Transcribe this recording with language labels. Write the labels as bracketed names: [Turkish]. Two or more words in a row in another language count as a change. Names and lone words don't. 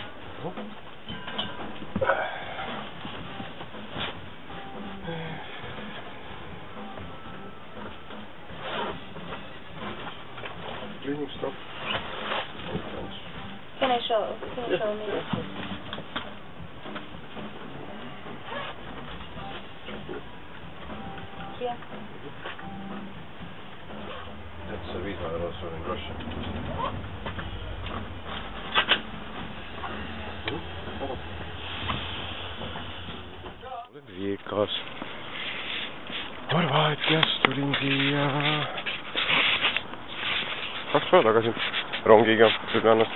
[English] Cleaning stuff. Can you show me this? Here. That's a visa also in Russia. [Estonian] Olen Riiekas. Horvaatias tulin siia 2 päeva tagasi rongiga Ljubljanast.